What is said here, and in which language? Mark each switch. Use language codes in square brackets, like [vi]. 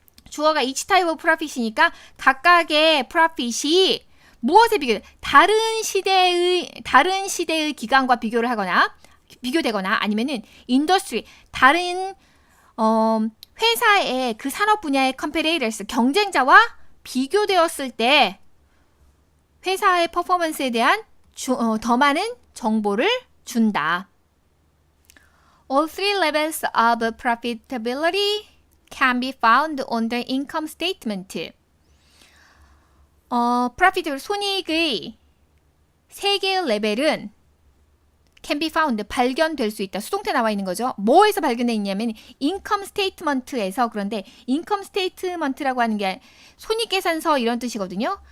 [ko] 주어가 each type of profit 이니까 각각의 profit이 무엇에 다른 시대의 기간과 비교되거나 아니면은 industry, 다른 회사의 그 산업 분야의 competitors, 경쟁자와 비교되었을 때 회사의 퍼포먼스에 대한 더 많은 정보를 준다. [en] All three levels of profitability can be found on the income statement. [ko] profit, 손익의 세 개의 레벨은 can be found, 발견될 수 있다. 수동태 나와 있는 거죠. 뭐에서 발견돼 있냐면 income statement에서. 그런데 income statement라고 하는 게 손익계산서 이런 뜻이거든요.